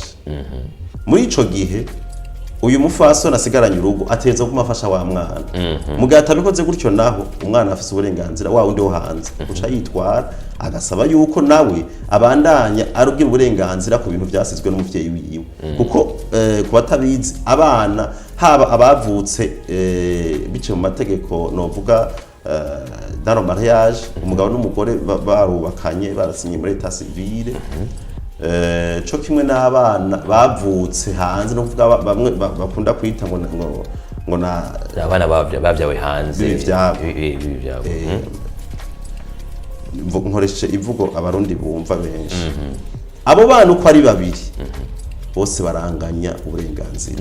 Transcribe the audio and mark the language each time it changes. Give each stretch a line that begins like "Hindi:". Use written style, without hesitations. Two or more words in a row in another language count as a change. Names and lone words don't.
Rundi: Muri ico gihe uyu mufaso nasigaranye urugo ateza kumafasha wa mwana mugihe atabikoze gutyo naho umwana afise uburenganzira wa undi wo hanze uca yitwara agasaba yuko nawe abandanya arugira uburenganzira ku bintu vyasizwe n'umuvyeyi wiwe kuko ku batabizi abana haba abavutse bice mu mategeko novuga
French: dans le mariage
Rundi: umugabo n'umugore barubakanye barasinye muri
French: état civile
Rundi: cyo kimwe n'abana bavutse hanze no kuvuga bamwe bakunda kwita ngo na abana bavyawe hanze ivyabo nkoreshe ivugo abarundi bumva benshi abo bana uko ari babiri bose baranganya uburenganzira